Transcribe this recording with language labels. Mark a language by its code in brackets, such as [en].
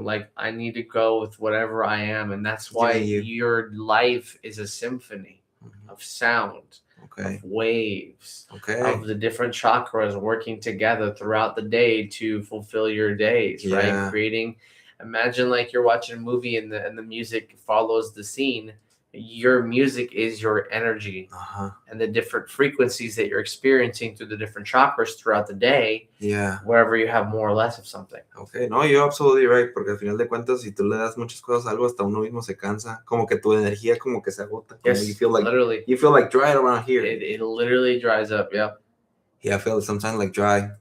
[en] Like I need to go with whatever I am, and that's why your life is a symphony of sound, of waves, of the different chakras working together throughout the day to fulfill your days, right? Creating. Imagine like you're watching a movie and the music follows the scene. Your music is your energy and the different frequencies that you're experiencing through the different chakras throughout the day. Yeah. Wherever you have more or less of something. Okay, no, you're absolutely right, [es] porque al final de cuentas, si tú le das muchas cosas a algo, hasta uno mismo se cansa, como que tu energía como que se agota. [en] Yes, you feel like literally. You feel like dry around here. It literally dries up, yep. Yeah, I feel sometimes like dry.